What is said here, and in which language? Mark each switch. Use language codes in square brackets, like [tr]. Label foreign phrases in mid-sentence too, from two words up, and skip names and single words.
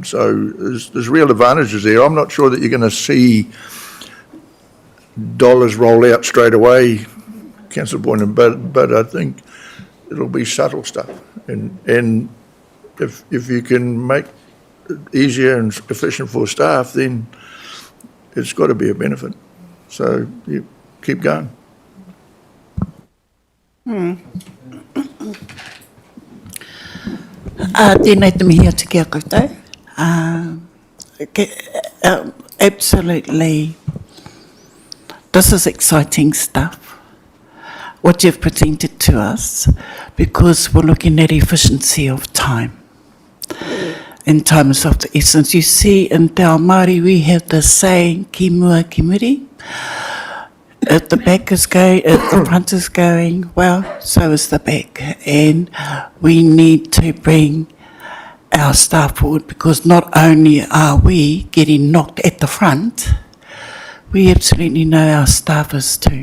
[en] So there's real advantages there. I'm not sure that you're going to see dollars roll out straight away, Councillor Boylan, but I think it'll be subtle stuff. And if you can make easier and efficient for staff, then it's got to be a benefit. So you keep going. [mi] Tēnei te mihi atu kia koutou. [en] Absolutely, this is exciting stuff, what you've presented to us, because we're looking at efficiency of time. In time is of the essence. You see, in Te Ao Māori, we have the saying, [mi] ki mua ki muri. [en] If the back is going, if the front is going well, so is the back. And we need to bring our staff forward, because not only are we getting knocked at the front, we absolutely know our staffers too.